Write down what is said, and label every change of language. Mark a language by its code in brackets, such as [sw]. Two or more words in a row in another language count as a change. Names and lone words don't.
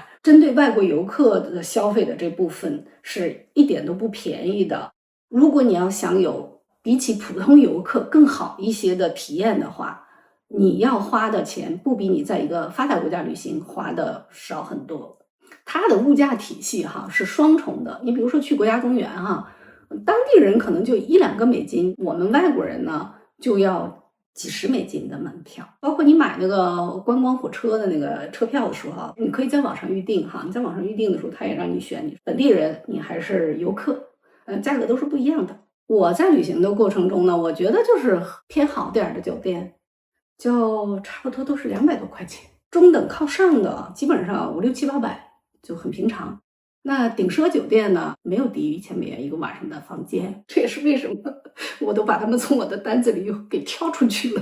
[zh] 針對外國遊客的消費的這部分是一點都不便宜的。如果你要想有比起普通遊客更好一些的體驗的話，你要花的錢不比你在一個發達國家旅行花的少很多。它的物價體系哈是雙重的。你比如說去國家公園哈。當地人可能就1-2個美金，我們外國人呢就要幾十美金的門票。包括你買那個觀光火車的那個車票的時候，你可以在網上預定哈。你在網上預定的時候，他也讓你選你本地人，你還是遊客，價格都是不一樣的。我在旅行的過程中呢，我覺得就是偏好點的酒店，就差不多都是200多塊錢，中等靠上的基本上500、600、700、800就很平常。那頂奢酒店呢，沒有低於$1000一個晚上的房間，這也是為什麼我都把他們從我的單子裡給挑出去了。